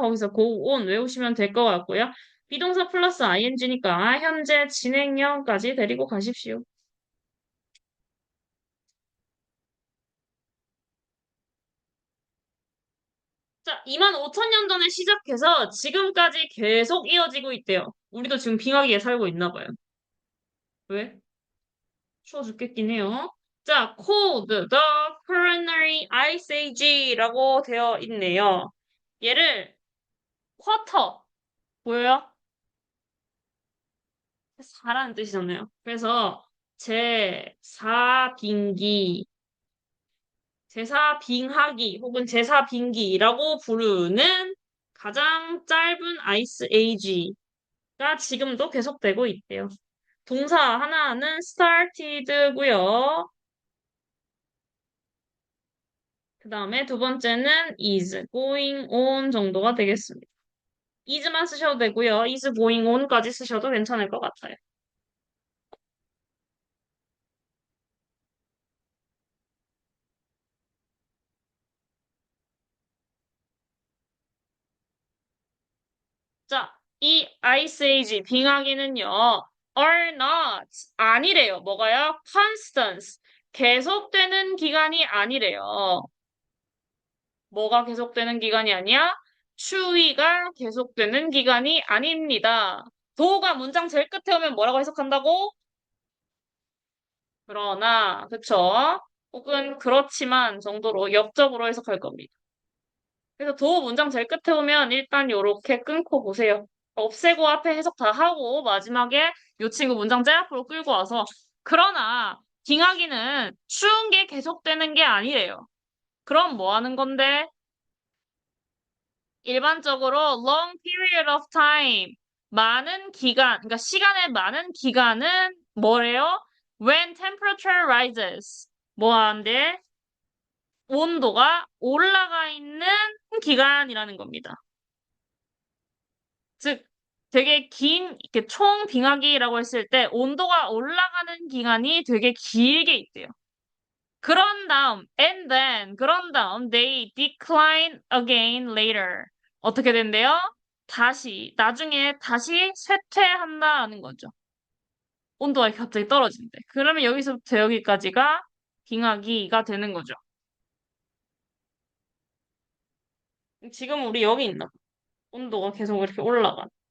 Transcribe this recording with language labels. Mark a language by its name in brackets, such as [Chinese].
[Korean] 거기서 go on 외우시면 될 것 같고요. 비동사 플러스 ing니까 현재 진행형까지 데리고 가십시오. 자, 2만 5천 년 전에 시작해서 지금까지 계속 이어지고 있대요. 우리도 지금 빙하기에 살고 있나 봐요. 왜? 추워 죽겠긴 해요. 자, cold, the Quaternary Ice Age라고 되어 있네요. 얘를 쿼터 보여요? 4라는 뜻이잖아요. 그래서 제4빙기, 제4빙하기 혹은 제4빙기라고 부르는 가장 짧은 아이스 에이지가 지금도 계속되고 있대요. 동사 하나는 started고요. 그 다음에 두 번째는 is going on 정도가 되겠습니다. is만 쓰셔도 되고요. is going on까지 쓰셔도 괜찮을 것 같아요. 자, 이 ice age 빙하기는요. are not 아니래요. 뭐가요? constants 계속되는 기간이 아니래요. 뭐가 계속되는 기간이 아니야? 추위가 계속되는 기간이 아닙니다. 도가 문장 제일 끝에 오면 뭐라고 해석한다고? 그러나, 그쵸? 혹은 그렇지만 정도로 역적으로 해석할 겁니다. 그래서 도어 문장 제일 끝에 오면 일단 요렇게 끊고 보세요. 없애고 앞에 해석 다 하고 마지막에 요 친구 문장 제 앞으로 끌고 와서 그러나 빙하기는 추운 게 계속되는 게 아니래요. 그럼 뭐 하는 건데? 일반적으로 [English] long period of time [Korean] 많은 기간, 그러니까 시간의 많은 기간은 뭐래요? [English] When temperature rises [Korean] 뭐 하는데? 온도가 올라가 있는 기간이라는 겁니다. 즉, 되게 긴, 이렇게 총 빙하기라고 했을 때 온도가 올라가는 기간이 되게 길게 있대요. 그런 다음, [English] and then, 그런 다음, they decline again later. [Korean] 어떻게 된대요? 다시, 나중에 다시 쇠퇴한다는 거죠. 온도가 갑자기 떨어진대. 그러면 여기서부터 여기까지가 빙하기가 되는 거죠. 지금 우리 여기 있나 봐. 온도가 계속 이렇게 올라가.